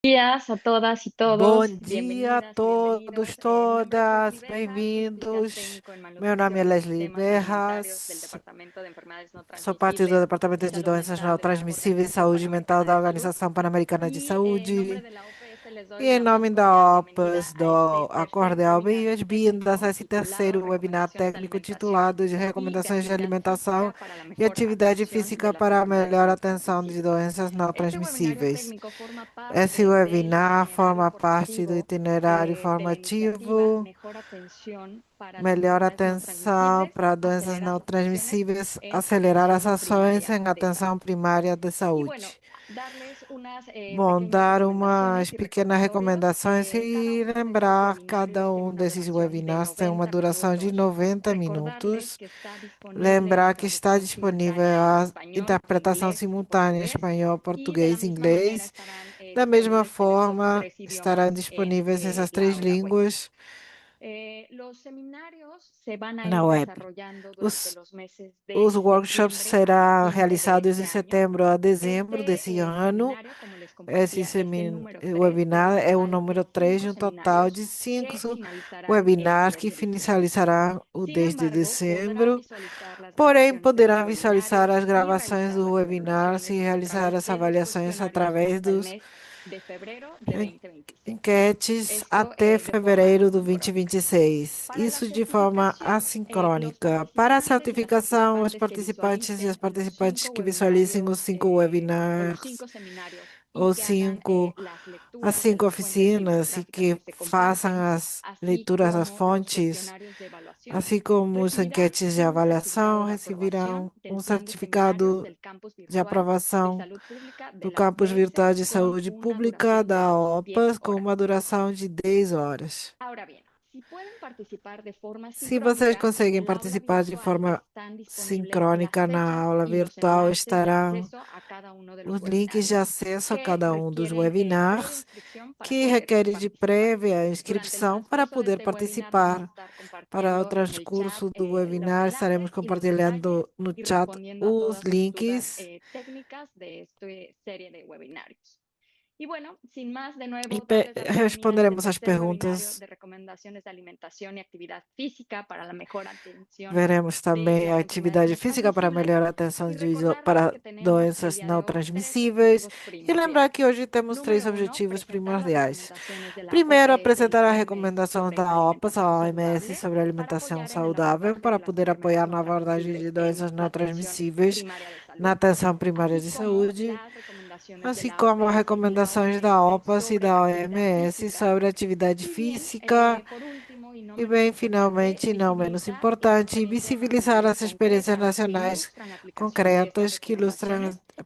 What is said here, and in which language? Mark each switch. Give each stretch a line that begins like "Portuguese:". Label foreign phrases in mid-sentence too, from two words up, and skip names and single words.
Spanish: Días a todas y
Portuguese: Bom
Spanish: todos,
Portuguese: dia a
Spanish: bienvenidas y
Portuguese: todos,
Spanish: bienvenidos. Mi nombre es Leslie
Portuguese: todas,
Spanish: Beja, oficial
Portuguese: bem-vindos.
Spanish: técnico en
Portuguese: Meu nome é
Spanish: malnutrición y
Portuguese: Leslie
Spanish: sistemas alimentarios del
Portuguese: Berras,
Spanish: Departamento de Enfermedades No
Portuguese: sou parte do
Spanish: Transmisibles
Portuguese: Departamento
Spanish: y
Portuguese: de
Spanish: Salud
Portuguese: Doenças Não
Spanish: Mental de la
Portuguese: Transmissíveis e
Spanish: Organización
Portuguese: Saúde Mental
Spanish: Panamericana
Portuguese: da
Spanish: de Salud.
Portuguese: Organização Pan-Americana de
Spanish: Y en nombre
Portuguese: Saúde.
Spanish: de la OPS les
Portuguese: E
Spanish: doy
Portuguese: em
Spanish: la más
Portuguese: nome
Spanish: cordial
Portuguese: da
Spanish: bienvenida
Portuguese: OPAS,
Spanish: a este
Portuguese: dou a
Spanish: tercer
Portuguese: cordial
Spanish: webinar
Portuguese: boas-vindas
Spanish: técnico
Portuguese: a esse
Spanish: titulado
Portuguese: terceiro webinar
Spanish: Recomendaciones de
Portuguese: técnico
Spanish: Alimentación
Portuguese: titulado de
Spanish: y de
Portuguese: Recomendações de
Spanish: Actividad
Portuguese: Alimentação
Spanish: Física para la
Portuguese: e
Spanish: Mejor
Portuguese: Atividade
Spanish: Atención de
Portuguese: Física
Spanish: las
Portuguese: para a melhor
Spanish: Enfermedades No
Portuguese: atenção de
Spanish: Transmisibles.
Portuguese: doenças não
Spanish: Este webinario
Portuguese: transmissíveis.
Spanish: técnico forma
Portuguese: Esse
Spanish: parte del
Portuguese: webinar
Spanish: itinerario
Portuguese: forma parte do
Spanish: formativo
Portuguese: itinerário
Spanish: de la iniciativa
Portuguese: formativo
Spanish: Mejor Atención para las
Portuguese: Melhor
Spanish: Enfermedades No
Portuguese: atenção
Spanish: Transmisibles,
Portuguese: para doenças
Spanish: acelerar
Portuguese: não
Spanish: las acciones
Portuguese: transmissíveis,
Spanish: en
Portuguese: acelerar as
Spanish: atención
Portuguese: ações
Spanish: primaria
Portuguese: em
Spanish: de
Portuguese: atenção
Spanish: salud.
Portuguese: primária de
Spanish: Y bueno,
Portuguese: saúde.
Spanish: darles unas
Portuguese: Bom,
Spanish: pequeñas
Portuguese: dar umas
Spanish: recomendaciones y
Portuguese: pequenas
Spanish: recordatorios.
Portuguese: recomendações
Spanish: Cada
Portuguese: e
Spanish: uno de estos
Portuguese: lembrar
Spanish: webinarios
Portuguese: cada
Spanish: tiene
Portuguese: um
Spanish: una
Portuguese: desses
Spanish: duración de
Portuguese: webinars tem uma
Spanish: 90
Portuguese: duração de
Spanish: minutos.
Portuguese: 90
Spanish: Recordarles
Portuguese: minutos.
Spanish: que está disponible
Portuguese: Lembrar que está
Spanish: traducción
Portuguese: disponível
Spanish: simultánea en
Portuguese: a
Spanish: español,
Portuguese: interpretação
Spanish: inglés y
Portuguese: simultânea em
Spanish: portugués.
Portuguese: espanhol,
Spanish: Y de la
Portuguese: português e
Spanish: misma manera
Portuguese: inglês.
Spanish: estarán
Portuguese: Da mesma
Spanish: disponibles esos
Portuguese: forma,
Spanish: tres
Portuguese: estarão
Spanish: idiomas en
Portuguese: disponíveis essas
Spanish: la
Portuguese: três
Spanish: hoja web.
Portuguese: línguas
Spanish: Los seminarios se van a
Portuguese: na
Spanish: ir
Portuguese: web.
Spanish: desarrollando durante
Portuguese: Os
Spanish: los meses de
Portuguese: Os workshops
Spanish: septiembre a
Portuguese: serão
Spanish: diciembre de
Portuguese: realizados
Spanish: este
Portuguese: em
Spanish: año.
Portuguese: setembro a dezembro desse
Spanish: Este
Portuguese: ano.
Spanish: seminario, como les
Portuguese: Esse
Spanish: compartía, es el número 3 de un
Portuguese: webinar é o
Spanish: total de
Portuguese: número 3
Spanish: 5
Portuguese: de um total
Spanish: seminarios
Portuguese: de cinco
Spanish: que finalizarán el
Portuguese: webinars
Spanish: 10
Portuguese: que
Spanish: de diciembre.
Portuguese: finalizarão o
Spanish: Sin
Portuguese: 10 de
Spanish: embargo, podrán
Portuguese: dezembro.
Spanish: visualizar las
Portuguese: Porém,
Spanish: grabaciones de los
Portuguese: poderão visualizar
Spanish: webinarios
Portuguese: as
Spanish: y
Portuguese: gravações
Spanish: realizar
Portuguese: do
Spanish: las
Portuguese: webinar e
Spanish: evaluaciones a
Portuguese: realizar
Spanish: través
Portuguese: as
Spanish: de los
Portuguese: avaliações
Spanish: cuestionarios
Portuguese: através
Spanish: hasta el
Portuguese: dos
Spanish: mes de febrero de 2026.
Portuguese: enquetes
Spanish: Esto
Portuguese: até
Spanish: de forma
Portuguese: fevereiro do
Spanish: asincrónica.
Portuguese: 2026.
Spanish: Para la
Portuguese: Isso de forma
Spanish: certificación, los
Portuguese: assincrônica. Para a
Spanish: participantes y las
Portuguese: certificação, os
Spanish: participantes que
Portuguese: participantes e as
Spanish: visualicen los
Portuguese: participantes
Spanish: 5
Portuguese: que visualizem os
Spanish: webinarios
Portuguese: cinco
Spanish: o los
Portuguese: webinars
Spanish: 5 seminarios y
Portuguese: ou
Spanish: que hagan
Portuguese: cinco,
Spanish: las
Portuguese: as
Spanish: lecturas de
Portuguese: cinco
Spanish: las fuentes
Portuguese: oficinas e
Spanish: bibliográficas que
Portuguese: que
Spanish: se
Portuguese: façam
Spanish: comparten,
Portuguese: as
Spanish: así
Portuguese: leituras das
Spanish: como los
Portuguese: fontes,
Spanish: cuestionarios de evaluación,
Portuguese: assim como os
Spanish: recibirán
Portuguese: enquetes de
Spanish: un
Portuguese: avaliação,
Spanish: certificado de aprobación
Portuguese: receberão
Spanish: del
Portuguese: um
Spanish: plan de seminarios
Portuguese: certificado
Spanish: del campus
Portuguese: de
Spanish: virtual de
Portuguese: aprovação
Spanish: salud pública de
Portuguese: do
Spanish: la
Portuguese: campus
Spanish: OPS
Portuguese: virtual de
Spanish: con
Portuguese: saúde
Spanish: una
Portuguese: pública
Spanish: duración de
Portuguese: da
Spanish: 10
Portuguese: OPAS com uma
Spanish: horas.
Portuguese: duração de 10 horas.
Spanish: Ahora bien, si pueden participar de forma
Portuguese: Se vocês
Spanish: sincrónica, en
Portuguese: conseguem
Spanish: el aula
Portuguese: participar de
Spanish: virtual
Portuguese: forma
Spanish: están disponibles las
Portuguese: sincrônica na
Spanish: fechas
Portuguese: aula
Spanish: y los
Portuguese: virtual,
Spanish: enlaces de
Portuguese: estarão
Spanish: acceso a cada uno de los
Portuguese: os links de
Spanish: webinarios
Portuguese: acesso a
Spanish: que
Portuguese: cada um dos
Spanish: requieren previa
Portuguese: webinars
Spanish: inscripción para
Portuguese: que
Spanish: poder
Portuguese: requer de
Spanish: participar.
Portuguese: prévia
Spanish: Durante el
Portuguese: inscrição para
Spanish: transcurso de
Portuguese: poder
Spanish: este webinar vamos a
Portuguese: participar.
Spanish: estar
Portuguese: Para o
Spanish: compartiendo en el chat
Portuguese: transcurso do
Spanish: los
Portuguese: webinar, estaremos
Spanish: enlaces y los detalles
Portuguese: compartilhando no
Spanish: y
Portuguese: chat
Spanish: respondiendo a
Portuguese: os
Spanish: todas sus dudas
Portuguese: links
Spanish: técnicas de esta serie de webinarios. Y bueno, sin más, de
Portuguese: e
Spanish: nuevo, darles la bienvenida a este
Portuguese: responderemos as
Spanish: tercer webinario
Portuguese: perguntas.
Spanish: de recomendaciones de alimentación y actividad física para la mejor atención
Portuguese: Veremos
Spanish: de
Portuguese: também a
Spanish: las enfermedades
Portuguese: atividade
Spanish: no
Portuguese: física para
Spanish: transmisibles.
Portuguese: melhor atenção
Spanish: Y recordarles
Portuguese: para
Spanish: que tenemos el
Portuguese: doenças
Spanish: día de
Portuguese: não
Spanish: hoy tres
Portuguese: transmissíveis.
Spanish: objetivos
Portuguese: E lembrar que
Spanish: primordiales.
Portuguese: hoje temos três
Spanish: Número uno,
Portuguese: objetivos
Spanish: presentar las
Portuguese: primordiais.
Spanish: recomendaciones de la
Portuguese: Primeiro,
Spanish: OPS y
Portuguese: apresentar
Spanish: la
Portuguese: as
Spanish: OMS
Portuguese: recomendações
Spanish: sobre
Portuguese: da OPAS,
Spanish: alimentación
Portuguese: a OMS
Spanish: saludable
Portuguese: sobre
Spanish: para
Portuguese: alimentação
Spanish: apoyar en el
Portuguese: saudável,
Spanish: abordaje
Portuguese: para
Spanish: de las
Portuguese: poder
Spanish: enfermedades
Portuguese: apoiar
Spanish: no
Portuguese: na abordagem
Spanish: transmisibles
Portuguese: de
Spanish: en
Portuguese: doenças
Spanish: la
Portuguese: não
Spanish: atención
Portuguese: transmissíveis
Spanish: primaria de
Portuguese: na
Spanish: salud,
Portuguese: atenção primária
Spanish: así
Portuguese: de
Spanish: como
Portuguese: saúde,
Spanish: las recomendaciones de
Portuguese: assim
Spanish: la
Portuguese: como as
Spanish: OPS y la
Portuguese: recomendações da
Spanish: OMS
Portuguese: OPAS e
Spanish: sobre
Portuguese: da
Spanish: actividad
Portuguese: OMS
Spanish: física.
Portuguese: sobre atividade
Spanish: Y bien,
Portuguese: física.
Spanish: por último y no
Portuguese: E
Spanish: menos
Portuguese: bem,
Spanish: importante,
Portuguese: finalmente, e não menos
Spanish: visibilizar las
Portuguese: importante,
Spanish: experiencias
Portuguese: visibilizar
Spanish: nacionales
Portuguese: as experiências
Spanish: concretas que
Portuguese: nacionais
Spanish: ilustran la aplicación de estas
Portuguese: concretas que ilustram
Spanish: recomendaciones
Portuguese: a